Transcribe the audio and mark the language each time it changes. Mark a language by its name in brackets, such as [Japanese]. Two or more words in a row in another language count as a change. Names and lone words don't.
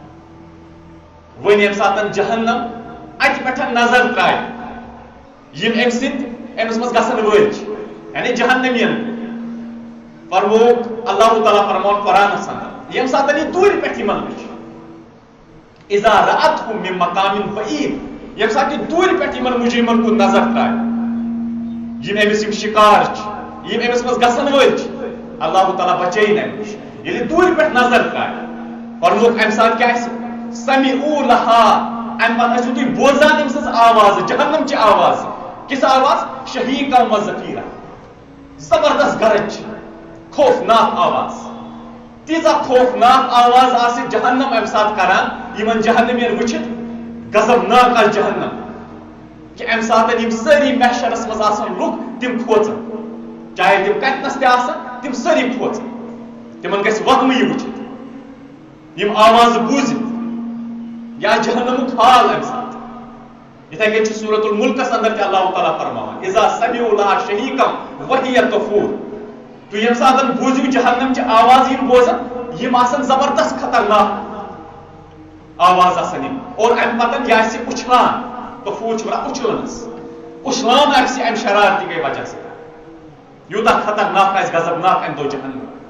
[Kashmiri] وۄنۍ ییٚمہِ ساتہٕ جہنم اتہِ پٮ۪ٹھ نظر ترٛایہِ یم أمۍ سٕنٛدۍ أمِس منٛز گژھن وٲلۍ چھِ یعنی جہنمین فرموک اللہ تعالیٰ فرمون قرآنس اندر ییٚمہِ ساتہٕ یہِ دوٗرِ پٮ۪ٹھ یِمن وٕچھ [Arabic] اذا رأتہم من مقام بعید [Kashmiri] ییٚمہِ ساتہٕ یہِ دوٗرِ پٮ۪ٹھ یِمن مجرمن کُن نظر ترٛایہِ یم أمِس یم شکار چھِ یم أمِس منٛز گژھن وٲلۍ چھِ اللہ تعالیٰ بچٲیِن امہِ نِش ییٚلہِ دوٗرِ پٮ۪ٹھ نظر ترٛایہِ فرموک امہِ ساتہٕ کیٛاہ آسہِ [Arabic] سمعوا لها [Kashmiri] امہِ پتہٕ ٲسِو تُہۍ بوزان أمۍ سٕنٛز آواز جہنمچہِ آواز کِژھ آواز [Arabic] شہیٖقا و زفیٖرا [Kashmiri] زبردست گرج خوفناک آواز تیٖژاہ خوفناک آواز آسہِ جہنم امہِ ساتہٕ کران یِمن جہنمین وٕچھِتھ غضبناک آسہِ جہنم کہ امہِ ساتہٕ یِم سٲری محشرس منٛز آسان لُکھ تِم کھوژن چاہے تِم کتنس تہِ آسن تِم سٲری کھوژن تِمن گژھِ وہمہٕ یہِ وٕچھِتھ یِم آواز بوٗزِتھ یا جہنمُک حال امہِ ساتہٕ یِتھے کٔنۍ چھُ سورۃ الملکس اندر تہِ اللہ تعالیٰ فرماوان [Arabic] اذا سمعوا لها شہیٖقا وہی تفور [Kashmiri] تُہۍ ییٚمہِ ساتہٕ بوٗزِو جہنمچہِ آواز یِم بوزن یِم آسن زبردست خطرناک آواز آسن یِم اور امہِ پتہٕ یہِ آسہِ اُچھلان تفور چھُ ونان اُچھلنس اُچھلان آسہِ امہِ شرارتی گٔے وجہ سۭتۍ یوٗتاہ خطرناک آسہِ غضبناک امہِ دۄہ جہنم